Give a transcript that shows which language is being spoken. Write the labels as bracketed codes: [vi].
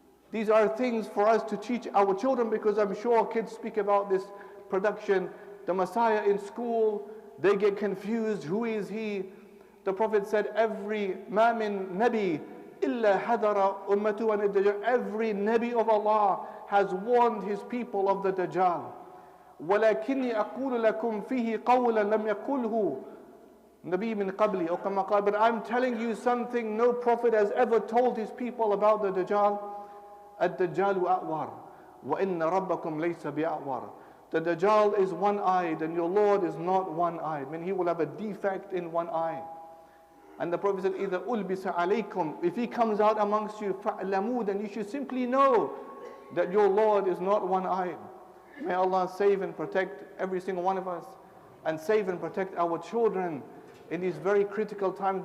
[en] These are things for us to teach our children, because I'm sure kids speak about this production, the Messiah in school. They get confused. Who is he? The Prophet said, every [ar] ma min nabi illa hadara ummatu an ad-dajjal. [en] Every nabi of Allah has warned his people of the Dajjal. [ar] ولكني أقول لكم فيه قولا لم يقله نبي من قبلي أو كما قال. [en] But I'm telling you something no prophet has ever told his people about the Dajjal. [ar] الدجال أعور وإن ربكم ليس بأعور. [en] The Dajjal is one-eyed and your Lord is not one-eyed. I mean, he will have a defect in one eye. And the Prophet said, [ar] إِذَا أُلْبِسَ عَلَيْكُمْ. [en] If he comes out amongst you, [ar] فَأْلَمُوا, [en] then you should simply know that your Lord is not one-eyed. May Allah save and protect every single one of us, and save and protect our children in these very critical times.